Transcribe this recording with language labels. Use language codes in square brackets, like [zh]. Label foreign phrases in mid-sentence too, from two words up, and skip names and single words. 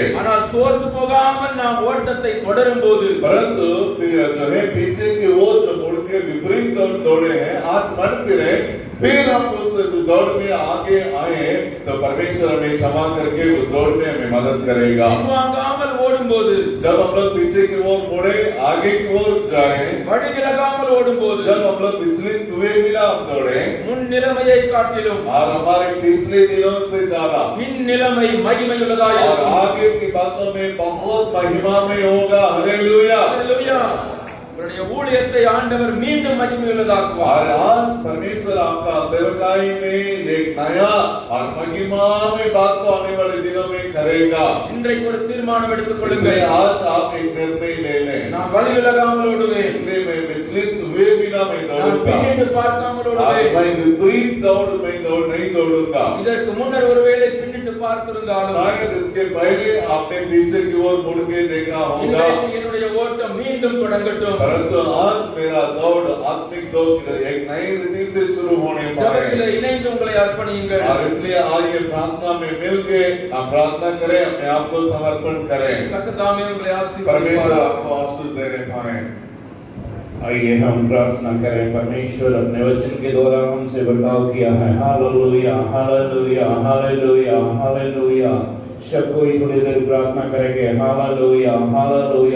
[ta] ஆனால் சோர்ந்து போகாமல் நாம் ஓட்டத்தை தொடரும் போது [hi] परंतु जो है पीछे की वो जो मुड़ के विपरीत दौड़े हैं, आज मन फिरे, फिर हम उस दौड़ में आगे आए तो परमेश्वर हमें क्षमा करके उस दौड़ में हमें मदद करेगा। [ta] பின்வாங்காமல் ஓடும் ஓடும்போது [hi] जब हम लोग पीछे की ओर मुड़े आगे की ओर जाए, [ta] வழி விலகாமல் ஓடும்போது [hi] जब हम लोग विचलित हुए बिना हम दौड़े [ta] முன் நிலைமையை காட்டிலும் [hi] और हमारे पिछले दिनों से ज्यादा [ta] பின் நிலைமை மகிமையுள்ளதாய் [hi] और [ta] இருக்கும். [hi] आगे की बातों में बहुत महिमा में होगा। हालेलुया। [ta] ஹல்லேலூயா. உங்களுடைய ஊழியத்தை ஆண்டவர் மீண்டும் மகிமையுள்ளதாக்குவார். [hi] और आज परमेश्वर आपका सेवकाई में एक नया और महिमा में बात को आने वाले दिनों में करेगा। [ta] இன்றைக்கு ஒரு தீர்மானம் எடுத்துக் [hi] इसलिए [ta] கொள்ளுங்கள். [hi] आज आप एक निर्णय ले लें। [ta] நான் வழி விலகாமல் ஓடுவேன். [hi] इसलिए मैं विचलित हुए बिना मैं [ta] நான் [hi] दौड़ूंगा। [ta] பின்னிட்டு பார்க்காமல் [hi] और [ta] ஓடுவேன். [hi] मैं विपरीत दौड़ नहीं दौड़ूंगा। [ta] இதற்கு முன்னர் ஒருவேளை பின்னிட்டு பார்த்திருந்தாலும் [hi] शायद इसके पहले आपने पीछे की ओर मुड़ के देखा होगा, [ta] இன்றைக்கு என்னுடைய ஓட்டம் மீண்டும் தொடங்கட்டும். [hi] परंतु आज मेरा दौड़ आत्मिक दौड़ एक नई रीति से शुरू होने वाला [ta] ஜெபத்திலே [hi] है। [ta] இணைந்து உங்களை அர்ப்பணியுங்கள். [hi] और इसलिए आज ये प्रार्थना में मिल के आप प्रार्थना करें, अपने आप को समर्पण करें। [ta] கர்த்தர் தாமே உங்களை [hi] परमेश्वर [ta] ஆசீர்வதிப்பார். [hi] आपको आशीष देने पाए। आइए हम प्रार्थना करें। परमेश्वर अपने वचन के द्वारा हमसे बर्ताव किया है। हालेलुया, हालेलुया, हालेलुया, हालेलुया। सब कोई थोड़ी देर प्रार्थना करेंगे। हालेलुया, हालेलुया।